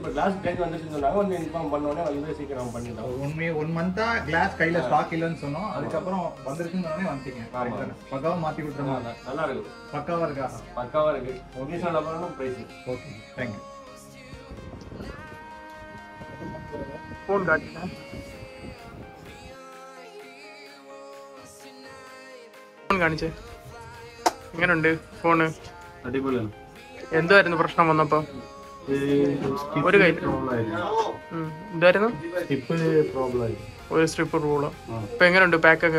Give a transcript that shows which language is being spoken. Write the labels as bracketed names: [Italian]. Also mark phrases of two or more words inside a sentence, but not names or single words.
[Tamil] இப்போ [English] glass date [Tamil] வந்துச்சுன்னு சொன்னாங்க. வந்து இன்ஃபார்ம் பண்ணோடனே வந்து சீக்கிரம் பண்ணிட்டோம். 1 மந்த்தா கிளாஸ் கையில் ஸ்டாக் இல்லைன்னு சொன்னோம். அதுக்கப்புறம் வந்துருச்சுன்னு சொன்னே வந்துட்டீங்க. பக்காவாக மாற்றி கொடுத்துருவாங்க. நல்லா இருக்கு, பக்காவாக இருக்கா? பக்காவாக இருக்கு. ஒன்லி நல்லா பண்ணணும், ப்ரைஸ். [English] okay, thank you. [Tamil] ஃபோன் காட்டுங்க. [Malayalam] ഫോൺ കാണിച്ചേ, എങ്ങനെയുണ്ട് ഫോണ്? അടിപൊളിയാണ്. എന്തായിരുന്നു പ്രശ്നം വന്നപ്പോ? ഒരു കൈ എന്തായിരുന്നു? ഒരു സ്ട്രിപ്പ് റൂള്. ഇപ്പൊ എങ്ങനെയുണ്ട് പാക്കൊക്കെ?